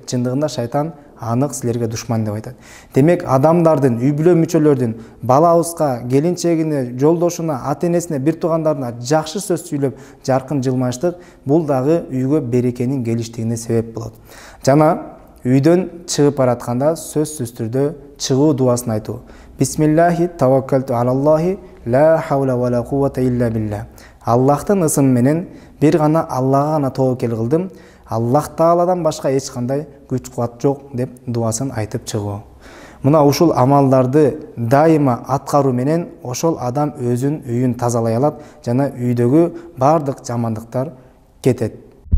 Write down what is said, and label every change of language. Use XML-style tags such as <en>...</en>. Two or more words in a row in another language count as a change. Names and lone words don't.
<ky>Чындыгында шайтан анык силерге душман" деп айтат. Демек адамдардын, үй бүлө мүчөлөрдүн балабызга, келинчегине, жолдошуна, ата-энесине, бир туугандарына жакшы сөз сүйлөп, жаркын жылмаштык бул дагы үйгө берекенин келиштигине себеп болот. Жана үйдөн чыгып баратканда сөзсүз түрдө чыгуу дуасын айтуу.</ky> <ar>بسم الله توكلت على الله لا حول ولا قوة إلا بالله.</ar> <ky>Аллахтын ысымы менен бир гана Аллага гана тобокел кылдым. Аллах Тааладан башка эч кандай күч кубат жок деп дуасын айтып чыгуу. Мына ушул амалдарды дайыма аткаруу менен ошол адам өзүн үйүн тазалай алат жана үйдөгү бардык жамандыктар кетет.</ky>